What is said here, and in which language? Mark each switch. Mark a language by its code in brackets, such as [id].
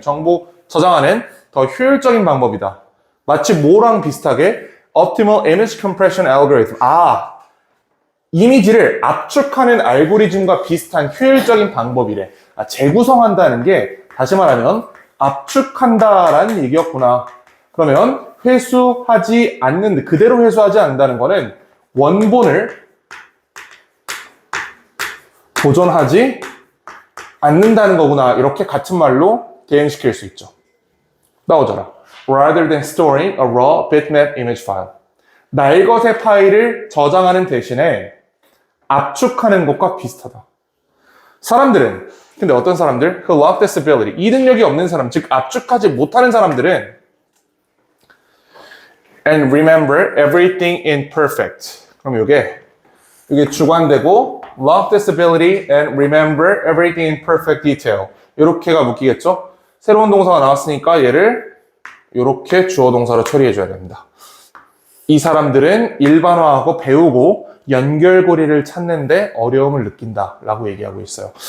[ko] 정보 저장하는 더 효율적인 방법이다. 마치 뭐랑 비슷하게 [en] Optimal Image Compression Algorithm. [ko] 이미지를 압축하는 알고리즘과 비슷한 효율적인 방법이래. 재구성한다는 게 다시 말하면 압축한다라는 얘기였구나. 그러면 회수하지 않는, 그대로 회수하지 않는다는 거는 원본을 보존하지 않는다는 거구나. 이렇게 같은 말로 대응시킬 수 있죠. 나오잖아. [en] Rather than storing a raw bitmap image file. [ko] 날것의 파일을 저장하는 대신에 압축하는 것과 비슷하다. 사람들은, 근데 어떤 사람들? [en] Who lack this ability. [ko] 이 능력이 없는 사람, 즉 압축하지 못하는 사람들은 [en] and remember everything imperfect. [ko] 그럼 이게 주관되고 [en] lack this ability and remember everything in perfect detail. [ko] 이렇게가 묶이겠죠? 새로운 동사가 나왔으니까 얘를 이렇게 주어 동사로 처리해줘야 됩니다. 이 사람들은 일반화하고 배우고 연결고리를 찾는데 어려움을 느낀다라고 얘기하고 있어요.